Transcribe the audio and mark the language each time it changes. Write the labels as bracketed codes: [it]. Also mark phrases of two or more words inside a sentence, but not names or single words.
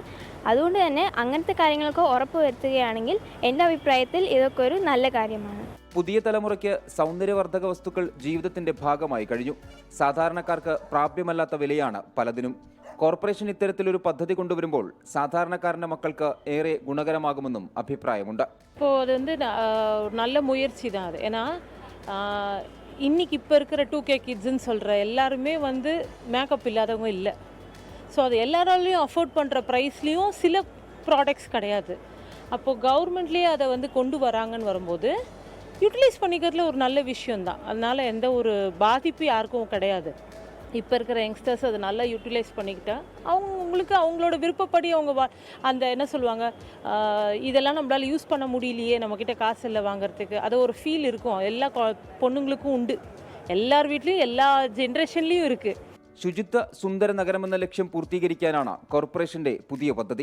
[ml] അതുകൊണ്ട് തന്നെ അങ്ങനത്തെ കാര്യങ്ങളൊക്കെ ഉറപ്പുവരുത്തുകയാണെങ്കിൽ എൻ്റെ അഭിപ്രായത്തിൽ ഇതൊക്കെ ഒരു നല്ല കാര്യമാണ്. പുതിയ തലമുറയ്ക്ക് സൗന്ദര്യവർദ്ധക വസ്തുക്കൾ ജീവിതത്തിന്റെ ഭാഗമായി കഴിഞ്ഞു. സാധാരണക്കാർക്ക് പ്രാപ്യമല്ലാത്ത വിലയാണ് പലതിനും. കോർപ്പറേഷൻ ഇത്തരത്തിലൊരു പദ്ധതി കൊണ്ടുവരുമ്പോൾ സാധാരണക്കാരന്റെ മക്കൾക്ക് ഏറെ ഗുണകരമാകുമെന്നും അഭിപ്രായമുണ്ട്. [ta] இப்போ அது வந்து நல்ல முயற்சி தான் அது. ஏன்னா இன்னைக்கு இப்போ இருக்கிற 2K கிட்ஸ்ன்னு சொல்கிற எல்லாருமே வந்து மேக்கப் இல்லாதவங்க இல்லை. ஸோ அது எல்லாராலையும் அஃபோர்ட் பண்ணுற ப்ரைஸ்லேயும் சில ப்ராடக்ட்ஸ் கிடையாது. அப்போது கவர்மெண்ட்லேயே அதை வந்து கொண்டு வராங்கன்னு வரும்போது யூட்டிலைஸ் பண்ணிக்கிறதுல ஒரு நல்ல விஷயந்தான். அதனால் எந்த ஒரு பாதிப்பு யாருக்கும் கிடையாது. இப்போ இருக்கிற யங்ஸ்டர்ஸ் அதை நல்லா யூட்டிலைஸ் பண்ணிக்கிட்டா அவங்களுக்கு அவங்களோட விருப்பப்படி அவங்க அந்த என்ன சொல்லுவாங்க, இதெல்லாம் நம்மளால் யூஸ் பண்ண முடியலையே, நம்மக்கிட்ட காசு இல்லை வாங்குறதுக்கு, அது ஒரு ஃபீல் இருக்கும். எல்லா பொண்ணுங்களுக்கும் ഉണ്ട്. [ml] എല്ലാവരുടെ വീട്ടിലും എല്ലാ ജനറേഷനിലും இருக்குது. ശുചിത്വ സുന്ദര നഗരമെന്ന ലക്ഷ്യം പൂർത്തീകരിക്കാനാണ് കോർപ്പറേഷന്റെ പുതിയ പദ്ധതി.